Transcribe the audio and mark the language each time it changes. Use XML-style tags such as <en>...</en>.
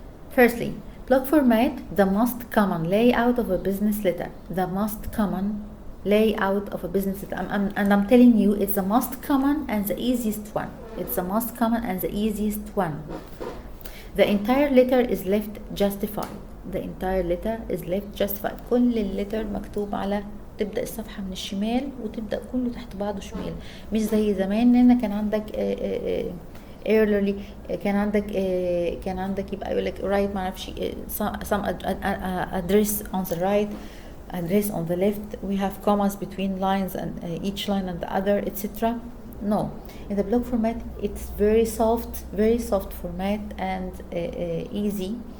<en>Firstly, block format, the most common layout of a business letter. The most common layout of a business letter. And I'm telling you, it's the most common and the easiest one. It's the most common and the easiest one. The entire letter is left justified. The entire letter is left justified.</en> <ar>كل الليتر مكتوب على، تبدأ الصفحة من الشمال وتبدأ كله تحت بعضه شمال، مش زي زمان ان كان عندك early كان عندك يبقى يقول لك write ما اعرفش</ar> <en>some address on the right, address on the left, we have commas between lines and each line and the other, etc. No, in the block format it's very soft format and easy.</en>